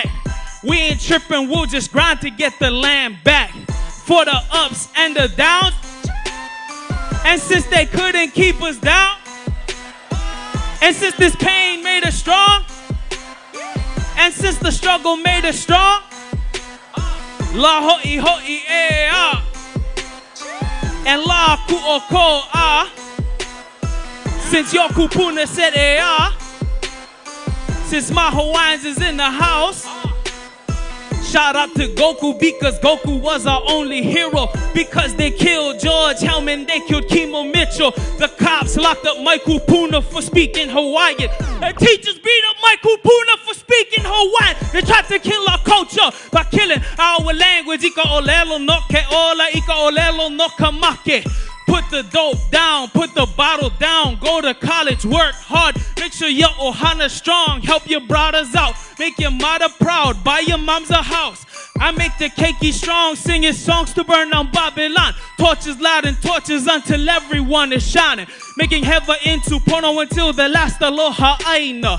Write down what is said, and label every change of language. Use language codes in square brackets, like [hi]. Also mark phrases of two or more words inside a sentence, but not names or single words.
[en] We ain't tripping, we'll just grind to get the land back. For the ups and the downs. And since they couldn't keep us down, and since this pain made us strong, and since the struggle made us strong, [haw] Lā Hoʻihoʻi Ea, and Lā Kuʻokoʻa. [en] Since your kupuna said Ea, since my Hawaiians is in the house, shout out to Goku because Goku was our only hero. Because they killed George Hellman, they killed Kimo Mitchell. The cops locked up Mike Kupuna for speaking Hawaiian. The teachers beat up Mike Kupuna for speaking Hawaiian. They tried to kill our culture by killing our language. [haw] Ika olelo no ke ola, ika olelo no kamake. [en] Put the dope down, put the bottle down, go to college, work hard, make sure your ohana strong, help your brothers out, make your mother proud, buy your moms a house. I make the keiki strong, singing songs to burn down Babylon, torches loud and torches until everyone is shining, making heaven into pono until the last [haw] aloha aina.